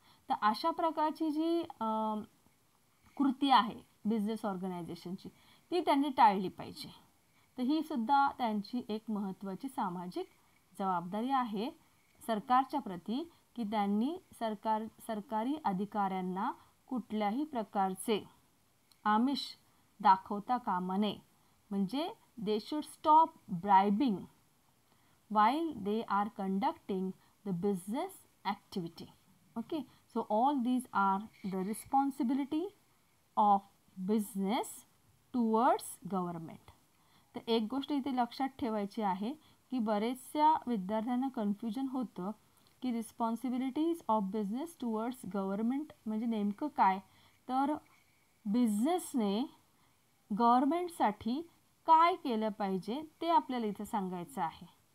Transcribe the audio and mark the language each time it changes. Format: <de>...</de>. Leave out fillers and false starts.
<mr>तर अशा प्रकारची जी कृती आहे बिझनेस ऑर्गनायझेशनची ती त्यांनी टाळली पाहिजे. तर ही सुद्धा त्यांची एक महत्त्वाची सामाजिक जबाबदारी आहे सरकारच्या प्रती, की त्यांनी सरकारी अधिकाऱ्यांना कुठल्याही प्रकारचे आमिष दाखवता कामा नये.</mr> <en>म्हणजे they should stop bribing while they are conducting the business activity. Okay, so all these are the responsibility of business towards government.</en> <mr>तर एक गोष्ट इथे लक्षात ठेवायची आहे की बरेचशा विद्यार्थ्यांना कन्फ्युजन होतं की</mr> <en>responsibilities of business towards government</en> <mr>म्हणजे नेमकं काय. तर बिझनेसने गव्हर्नमेंटसाठी काय केलं पाहिजे ते आपल्याला इथे सांगायचं आहे.</mr>